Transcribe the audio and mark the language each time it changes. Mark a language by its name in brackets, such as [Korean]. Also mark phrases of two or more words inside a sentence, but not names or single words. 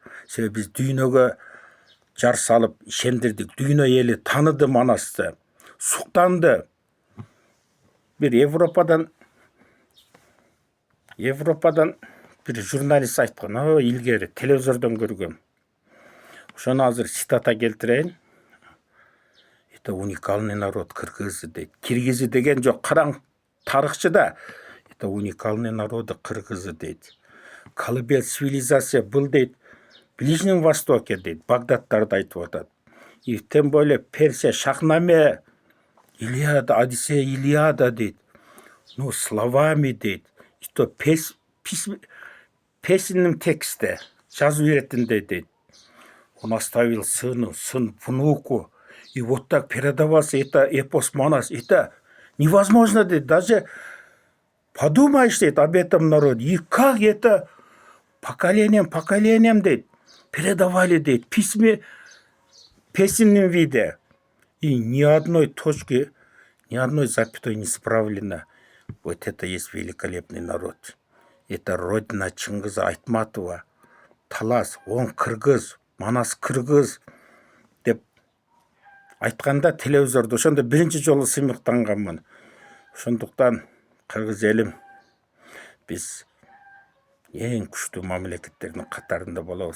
[Kyrgyz] Себеби биз дүйнөгө жар салып ишендирдик. Дүйнө эли таныды Манасты, суктанды. Bir Европадан bir журналист айткан, илгери телевизордон көргөм. Ошону азыр цитата келтирейин. [Russian] Это уникальный народ кыргызы дейт. [Kyrgyz] Киргизы деген жок, караң тарыхчыда. [Russian] Это уникальный народы кыргызы дейт. Колыбель цивилизация был дейт. В Ближнем Востоке дейт. [Kyrgyz] Багдадтарды айтып атат. [Russian] И тем более Персия, Шахнаме, Илиада, Одиссея, Илиада дейт. Ну, словами дейт. И то песенным тексте, [Kyrgyz] жазу иретинде дейт. [Russian] Он оставил сыну, сын внуку. И вот так передавался это эпос Манас. Это невозможно дейт. Даже подумаешь дейт об этом народе. И как это поколением дейт передавали дейт. Песенном виде. И ни одной точки ни одной запятой не исправлено. Вот это есть великолепный народ. Это родина Чингиза Айтматова. [Kyrgyz] Талас, он кыргыз, Манас кыргыз деп айтқанда телевизорда ошондо биринчи жолу сыймыктанганмын. Ошондуктан кыргыз элим биз эң күчтүү мамлекеттердин катарында болобуз.